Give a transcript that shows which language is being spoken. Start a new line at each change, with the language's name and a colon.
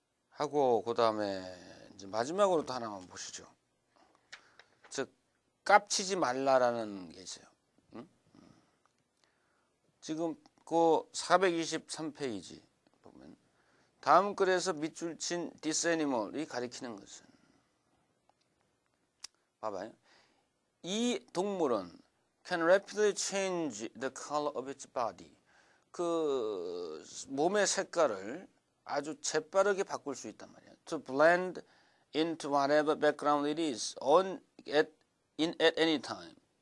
Korean: 하고 그 다음에 이제 마지막으로 또 하나만 보시죠. 즉 깝치지 말라라는 게 있어요. 응? 지금 그 423페이지 보면 다음 글에서 밑줄 친 this animal이 가리키는 것은 봐봐요. 이 동물은
English: can rapidly change the color of its body.
Korean: 그 몸의 색깔을 아주 재빠르게 바꿀 수 있단 말이에요.
English: To blend into whatever background it is in at any time.